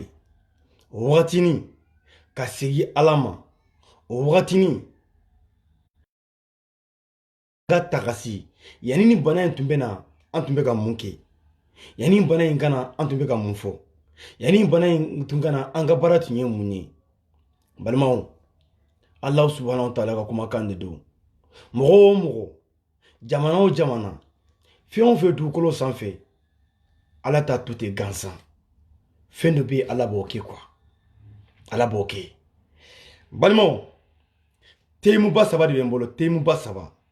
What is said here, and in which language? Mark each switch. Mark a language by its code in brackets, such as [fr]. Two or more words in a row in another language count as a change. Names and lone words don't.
[bm] O wagati ka segin Ala ma. O wagati ka tagasi. Yani ni bana in tun bɛ na, an tun bɛ ka mun kɛ? Yani bana in kana, an tun bɛ ka mun fɔ? Yani bana in tun kana, an ka baara tun ye mun ye? Balimaw, [ar] الله سبحانه وتعالى [bm] ka kumakan de don. Mɔgɔ o mɔgɔ, jamana o jamana, fɛn o fɛn dugukolo sanfɛ, Ala ta to ten gansan. Fɛn dɔ bɛ Ala b'o kɛ quoi. Ala b'o kɛ. Balimaw, teyimuba saba de bɛ n bolo, teyimuba saba.